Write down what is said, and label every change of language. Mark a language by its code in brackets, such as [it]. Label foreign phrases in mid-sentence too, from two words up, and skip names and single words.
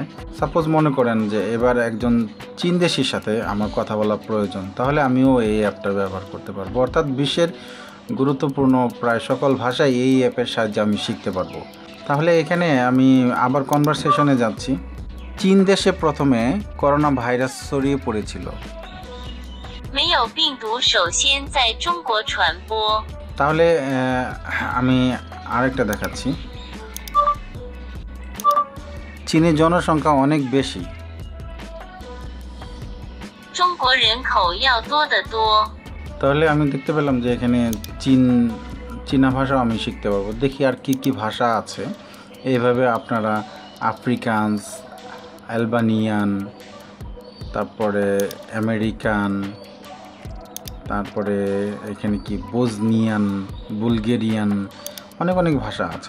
[bn] সাপোজ মনে করেন যে এবার একজন চীন দেশের সাথে আমার কথা বলা প্রয়োজন, তাহলে আমিও এই অ্যাপটা ব্যবহার করতে পারবো। অর্থাৎ বিশ্বের গুরুত্বপূর্ণ প্রায় সকল ভাষাই এই অ্যাপের সাহায্যে আমি শিখতে পারবো। তাহলে এখানে আমি আবার কনভারসেশনে যাচ্ছি। চীন দেশে প্রথমে করোনা ভাইরাস ছড়িয়ে পড়েছিল। [zh] 没有病毒首先在中国传播。 [bn] তাহলে আমি আরেকটা দেখাচ্ছি। চীনের জনসংখ্যা অনেক বেশি। [zh] 中国人口要多得多。 [bn] তাহলে আমি দেখতে পেলাম যে এখানে চীনা ভাষাও আমি শিখতে পারবো। দেখি আর কি কি ভাষা আছে। এইভাবে আপনারা আফ্রিকানস, অ্যালবানিয়ান, তারপরে আমেরিকান, তারপরে এখানে কি বোজনিয়ান, বুলগেরিয়ান, অনেক ভাষা আছে।